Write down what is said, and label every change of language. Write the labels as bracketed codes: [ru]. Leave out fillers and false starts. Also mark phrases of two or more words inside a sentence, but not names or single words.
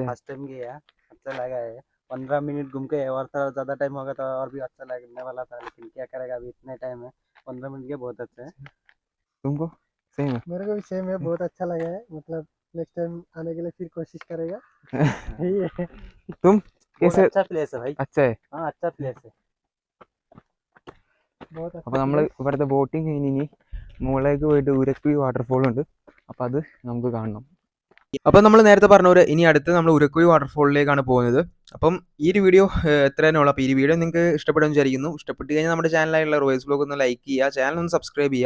[en] first time [hi] गया, अच्छा लगा है। 15 मिनट घूम के और थोड़ा ज़्यादा टाइम होगा तो और भी अच्छा लगने वाला था, लेकिन क्या करेगा, अभी इतने टाइम है, 15 मिनट के बहुत अच्छा है। तुमको सेम है? मेरे को भी सेम है, बहुत अच्छा लगा है। मतलब [en] next time [hi] आने के लिए फिर कोशिश करेगा। यही है। तुम बहुत कैसे? अच्छा प्लेस है भाई, अच्छा है. हाँ अच्छा प्लेस है, बहुत अच्छा [ml] അപ്പോൾ നമ്മൾ ഇവിടുത്തെ ബോട്ടിംഗ് കഴിഞ്ഞ് മുകളിലേക്ക് പോയിട്ട് ഉരക്കുഴി വാട്ടർഫോൾ ഉണ്ട്. അപ്പോൾ അത് നമുക്ക് കാണണം. അപ്പം നമ്മൾ നേരത്തെ പറഞ്ഞ പോലെ ഇനി അടുത്ത് നമ്മൾ ഉരക്കുഴി വാട്ടർഫോളിലേക്കാണ് പോകുന്നത്. അപ്പം ഈ ഒരു വീഡിയോ എത്ര തന്നെ ഉള്ളൂ. അപ്പോൾ ഈ വീഡിയോ നിങ്ങൾക്ക് ഇഷ്ടപ്പെടുമെന്ന് വിചാരിക്കുന്നു. ഇഷ്ടപ്പെട്ട് കഴിഞ്ഞാൽ നമ്മുടെ ചാനലായിട്ടുള്ള റോയ്സ് വ്ലോഗ് ഒന്ന് ലൈക്ക് ചെയ്യുക, ചാനൽ ഒന്ന് സബ്സ്ക്രൈബ് ചെയ്യുക.